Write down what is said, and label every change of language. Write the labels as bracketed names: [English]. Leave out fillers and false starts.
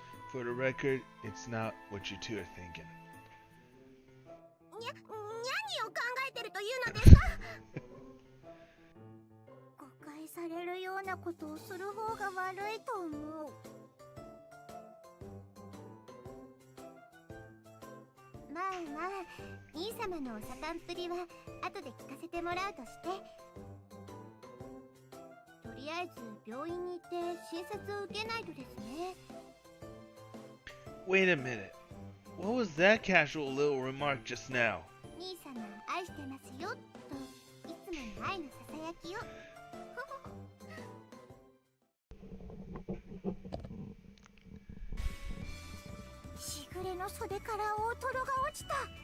[English] For the record, it's not what you two are thinking. [Japanese] 何を考えてるというのですか？誤解されるようなことをする方が悪いと思う。まあまあ、兄様のお盛んっぷりは後で聞かせてもらうとして、とりあえず病院に行って診察を受けないとですね。 [English] Wait a minute. What was that casual little remark just now? [Japanese] 兄様愛してますよといつもの愛のささやきを。しぐれの袖から大トロが落ちた。